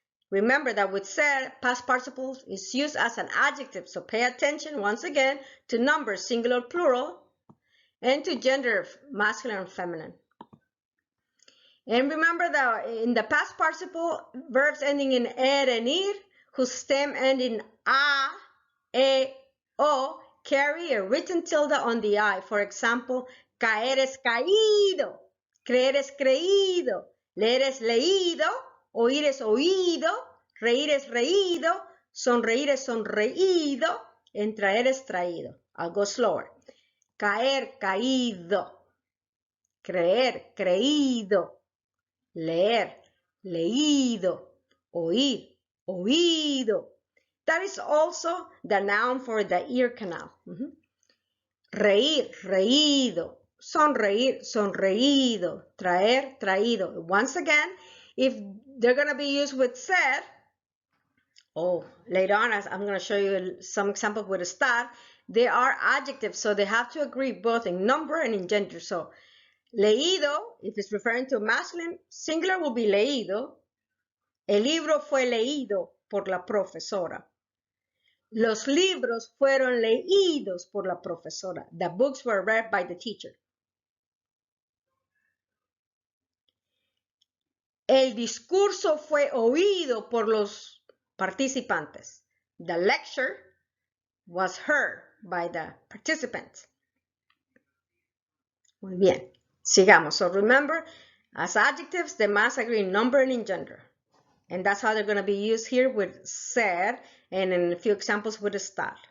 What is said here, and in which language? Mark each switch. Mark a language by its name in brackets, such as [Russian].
[English] Remember that with ser, past participle is used as an adjective, so pay attention once again to numbers, singular, plural, and to gender, masculine and feminine. And remember that in the past participle, verbs ending in er and ir, whose stem end in a, e, o, carry a written tilde on the I. For example, [Spanish] caer es caído, creer es creído, leer es leído, oír es oído, reír es reído, sonreír es sonreído, and traer es traído. [English] I'll go slower. [Spanish] Caer, caído, creer, creído, leer, leído, oír, oído. [English] That is also the noun for the ear canal. [Spanish] Reír, reído, sonreír, sonreído, traer, traído. [English] Once again, if they're going to be used with ser, later on, as I'm going to show you some examples with estar, they are adjectives, so they have to agree both in number and in gender. So leído, if it's referring to masculine, singular will be leído. [Spanish] El libro fue leído por la profesora. Los libros fueron leídos por la profesora. [English] The books were read by the teacher. [Spanish] El discurso fue oído por los participantes. [English] The lecture was heard by the participants. [Spanish] Muy bien. Sigamos. [English] So remember, as adjectives, they must agree in number and in gender. And that's how they're going to be used here with ser and in a few examples with estar.